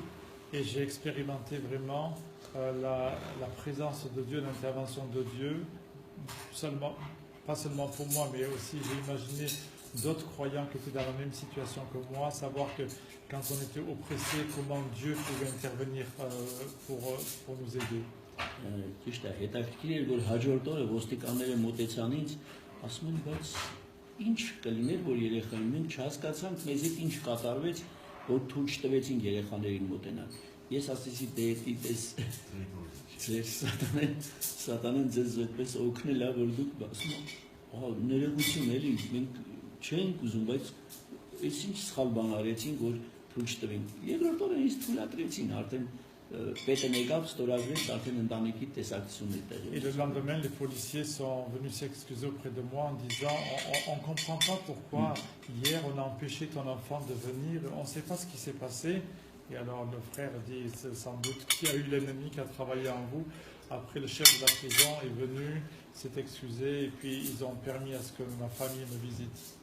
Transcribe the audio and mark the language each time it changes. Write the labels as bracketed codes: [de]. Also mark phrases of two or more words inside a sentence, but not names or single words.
[fr] Et j'ai expérimenté vraiment la présence de Dieu, l'intervention de Dieu, pas seulement pour moi, mais aussi j'ai imaginé d'autres croyants qui étaient dans la même situation que moi, savoir que quand on était oppressé, comment Dieu pouvait intervenir pour nous aider. [hy] Ճիշտ է, հետաքրքիր էր որ հաջորդ օրը ոստիկանները մոտեցան ինձ, ասում են, բայց ինչ կլիներ որ երեխային մենք չհասկացանք, մեզ հետ ինչ կատարվեց, որ թույլ չտվեցին երեխաներին մոտենալ։ Ես ասեցի դեպի ձեր սատանեն ձեզ այդպես օգնել է որ դուք ասում եք ներողություն էլի մենք չենք ուզում բայց այս ինչ սխալ բան արեցին որ թույլ չտվին երկրորդ օրը ինձ թույլատրեցին արդեն պետը եկավ ստորագրեց արդեն ընտանիքի տեսակցությունն է տեղի [fr] Et le lendemain les policiers sont venus s'excuser auprès de moi en disant on comprend pas pourquoi hier on a empêché ton enfant de venir, on sait pas ce qui s'est passé. Et alors le frère dit sans doute qu'il y a eu l'ennemi qui a travaillé en vous. Après le chef de la prison est venu, s'est excusé et puis ils ont permis à ce que ma famille me visite.